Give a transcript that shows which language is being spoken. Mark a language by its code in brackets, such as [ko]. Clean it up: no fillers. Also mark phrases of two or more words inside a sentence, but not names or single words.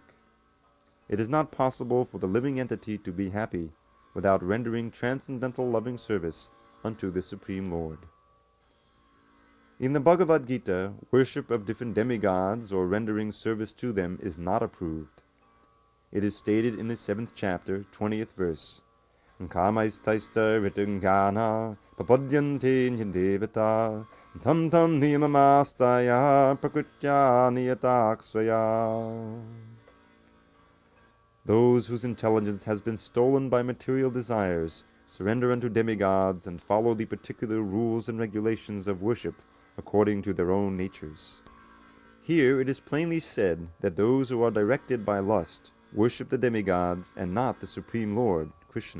[en] It is not possible for the living entity to be happy without rendering transcendental loving service unto the Supreme Lord. In the Bhagavad Gita, worship of different demigods or rendering service to them is not approved. It is stated in the 7th chapter, 20th verse, [sa] कामैस्तैस्तैर्हृतज्ञानाः प्रपद्यन्ते देवताः तं तं नियममास्थाय प्रकृत्या नियताः स्वया. [en] Those whose intelligence has been stolen by material desires surrender unto demigods and follow the particular rules and regulations of worship according to their own natures. Here it is plainly said that those who are directed by lust worship the demigods and not the Supreme Lord, Krishna.